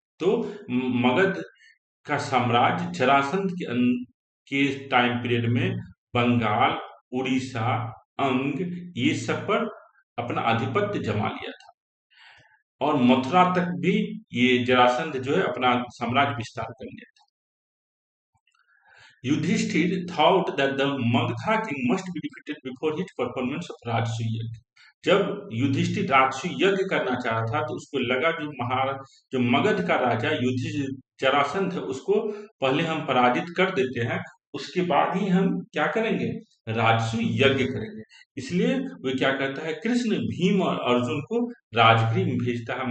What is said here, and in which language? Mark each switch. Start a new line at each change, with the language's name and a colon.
Hindi: तो मगध का साम्राज्य जरासंध के टाइम पीरियड में बंगाल, उड़ीसा, अंग, ये सब पर अपना आधिपत्य जमा लिया था, और मथुरा तक भी ये जरासंध जो है अपना साम्राज्य विस्तार कर लिया था।
English: Yudhishthira thought that the Magadha king must be defeated before his performance of Rajasuya yajna.
Hindi: जब युधिष्ठिर राजसूय यज्ञ करना चाहा था, तो उसको लगा जो मगध का राजा युधिष्ठिर जरासंध है, उसको पहले हम पराजित कर देते हैं, उसके बाद ही हम क्या करेंगे, राजसूय यज्ञ करेंगे। इसलिए वो क्या करता है, कृष्ण, भीम और अर्जुन को राजगृह में भेजता है।